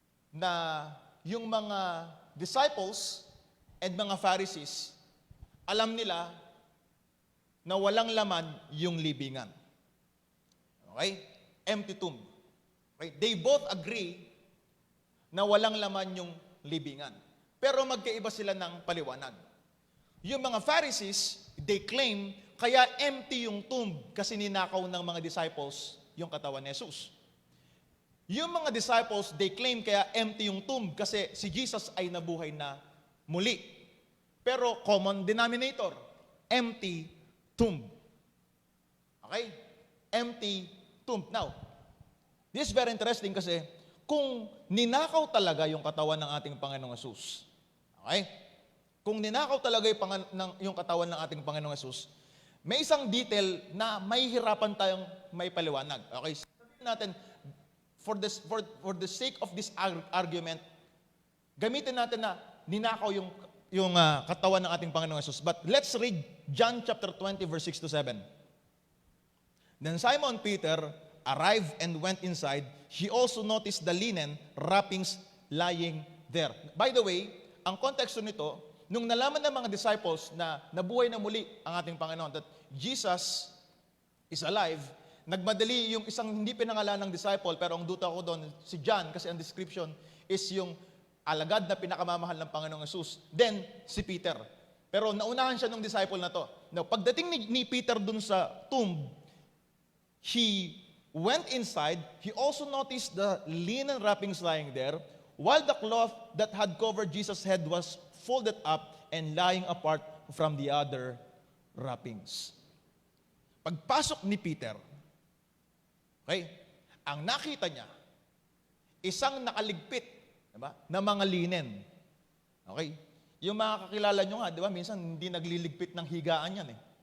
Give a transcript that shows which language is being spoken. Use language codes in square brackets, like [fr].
[tl] Na yung mga disciples and mga Pharisees, alam nila na walang laman yung libingan. Okay? [en] Empty tomb. Okay? They both agree [tl] na walang laman yung libingan. Pero magkaiba sila ng paliwanag. Yung mga Pharisees, [en] they claim, [tl] kaya empty yung tomb kasi ninakaw ng mga disciples yung katawan ni Jesus. Yung mga disciples, [en] they claim [tl] kaya empty yung tomb kasi si Jesus ay nabuhay na muli. Pero [en] common denominator, empty tomb. Okay? Empty tomb. Now, this is very interesting [tl] kasi kung ninakaw talaga yung katawan ng ating Panginoong Hesus, okay? Kung ninakaw talaga yung katawan ng ating Panginoong Hesus, may isang detail na mahihirapan tayong may paliwanag. Okay? Sabihin natin, [en] for the sake of this argument, [tl] gamitin natin na ninakaw yung katawan ng ating Panginoong Hesus. [en] But let's read John chapter 20 verse 6 to 7. Then Simon Peter arrived and went inside. He also noticed the linen wrappings lying there. [tl] By the way, ang konteksto nito, nung nalaman ng mga disciples na nabuhay na muli ang ating Panginoon, [en] that Jesus is alive, [tl] nagmadali yung isang hindi pinangalan ng disciple, pero ang duta ko doon, si John, kasi ang description is yung alagad na pinakamamahal ng Panginoong Hesus. Then, si Peter. Pero naunahan siya ng disciple na to. Now, pagdating ni Peter dun sa tomb, [en] he went inside. He also noticed the linen wrappings lying there, while the cloth that had covered Jesus' head was folded up and lying apart from the other wrappings. [tl] Pagpasok ni Peter, okay, ang nakita niya, isang nakaligpit, diba, na mga linen. Okay? Yung mga kakilala nyo nga, di ba, minsan hindi nagliligpit ng higaan yan eh.